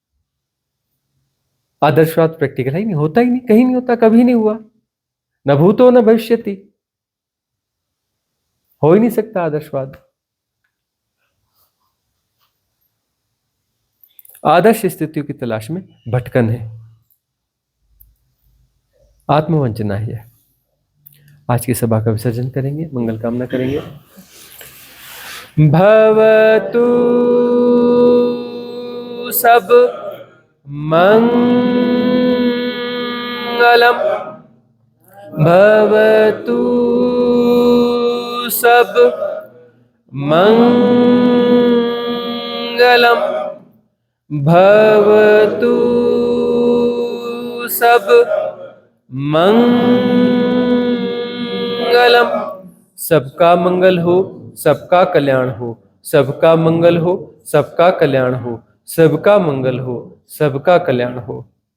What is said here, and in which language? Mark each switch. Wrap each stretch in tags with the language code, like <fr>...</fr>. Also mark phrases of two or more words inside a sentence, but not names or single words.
<hi>आदर्शवाद प्रैक्टिकल है, नहीं होता ही नहीं, कहीं नहीं होता, कभी नहीं हुआ,</hi> <sa>न भूतो न भविष्यति,</sa> <hi>हो ही नहीं सकता आदर्शवाद। आदर्श स्थितियों की तलाश में भटकन है, आत्मवंचना है। आज की सभा का विसर्जन करेंगे, मंगल कामना करेंगे।</hi> <sa>भवतु सब मंगलम, भवतु सब मंगलम, भवतु सब मंगलम।</sa> <hi>सबका मंगल हो, सबका कल्याण हो, सबका मंगल हो, सबका कल्याण हो, सबका मंगल हो, सबका कल्याण हो।</hi>